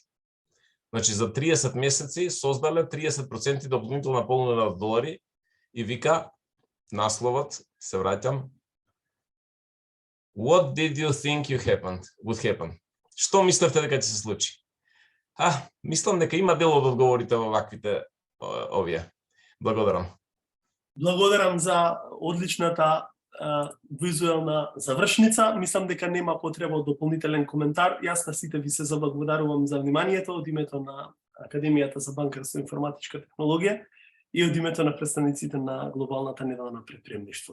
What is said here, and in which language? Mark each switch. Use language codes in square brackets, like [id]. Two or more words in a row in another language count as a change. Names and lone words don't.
[mk] Значи, за 30 месеци создале 30% дополнителна понуда од долари и вика, насловот, се враќам, [en] What did you think would happen? [mk] Што мислевте дека ќе се случи? Мислам дека има дел од одговорите во ваквите овие. Благодарам. Благодарам за одличната визуелна завршница. Мислам дека нема потреба од дополнителен коментар. Јас на сите ви се заблагодарувам за вниманието од името на Академијата за банкарство и информатичка технологија и од името на представниците на глобалната недела на предприемништво.